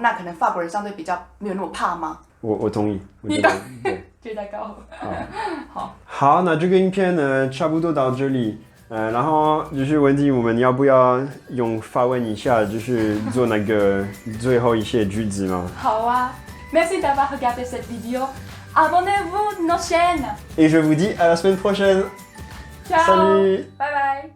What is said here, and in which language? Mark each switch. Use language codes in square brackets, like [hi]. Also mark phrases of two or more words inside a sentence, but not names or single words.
[zh] 那可能法国人相对比较没有那么怕吗？我同意，你懂？对，觉得高。好，那这个影片呢，差不多到这里。然后就是问题，我们要不要用法文一下，就是做那个最后一些句子吗？ [fr] 好啊 ，Merci d'avoir regardé cette vidéo. Abonnez-vous nos chaînes. Et je vous dis à la semaine prochaine. Ciao. Salut. [en] Bye bye.